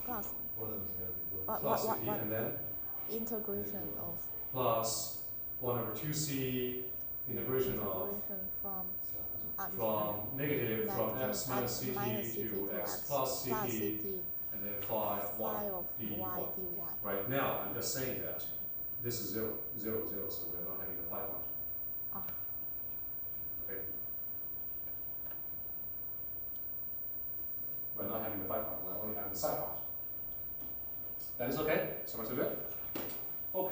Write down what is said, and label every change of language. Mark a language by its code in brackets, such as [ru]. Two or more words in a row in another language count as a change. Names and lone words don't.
[en] plus ct, and then integration of plus 1 over 2c integration of from negative from x minus ct to x plus ct, and then phi of dy. y dy. Right now, I'm just saying that this is 0, 0, 0, so we're not having the phi part. Ah. Okay. We're not having the phi part, we're only having the psi part. That is okay? So far so good? Okay.